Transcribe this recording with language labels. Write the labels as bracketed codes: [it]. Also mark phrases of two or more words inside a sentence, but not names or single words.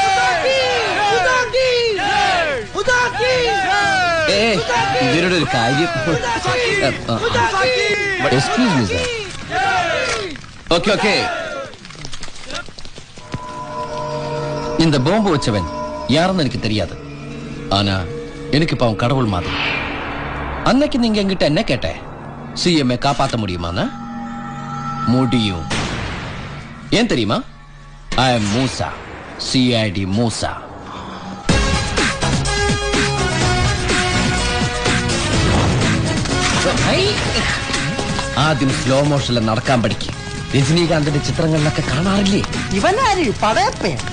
[ml] ഇവരുടെ ഒരു കാര്യം. [en] Excuse me sir. [ta] ഓക്കെ இந்த பாம்பு வச்சவன் யாருன்னு எனக்கு தெரியாது. ஆனா எனக்கு இப்ப அவன் கடவுள் மாதிரி. அன்னைக்கு நீங்க என்கிட்ட என்ன கேட்ட? சிஎம்ஐ காப்பாற்ற முடியுமான்னு? முடியும். ஏன் தெரியுமா? [en] I am [ta] மூசா, சிஐடி மூசா. [ml] ആദ്യം സ്ലോ മോഷനിൽ നടക്കാൻ പഠിക്കും. രജനീകാന്തിന്റെ ചിത്രങ്ങളിലൊക്കെ കാണാറില്ലേ? ഇവനാര് പടയപ്പേ?